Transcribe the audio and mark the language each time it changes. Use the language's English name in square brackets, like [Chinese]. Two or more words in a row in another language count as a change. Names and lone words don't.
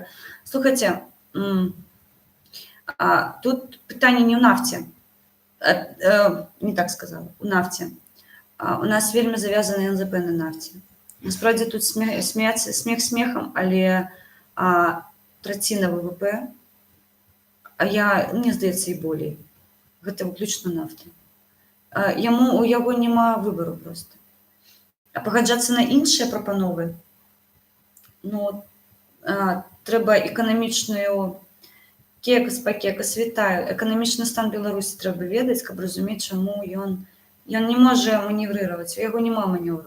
[Ukrainian] Слухайте, тут питання не у нафті. Не так сказала, у нафті. У нас вельми зав'язаний НЗП на нафті. Насправді тут сміх сміхом, але третина ВВП, мені здається, і более. [Belarusian] Гэта выключна нафта. У яго няма выбару проста. А пагаджацца на іншыя прапановы, ну, трэба эканамічную кекас, вітаю. Эканамічны стан Беларусі трэба ведаць, каб разумець, чаму ён не можа маневрировать, у яго няма маневру.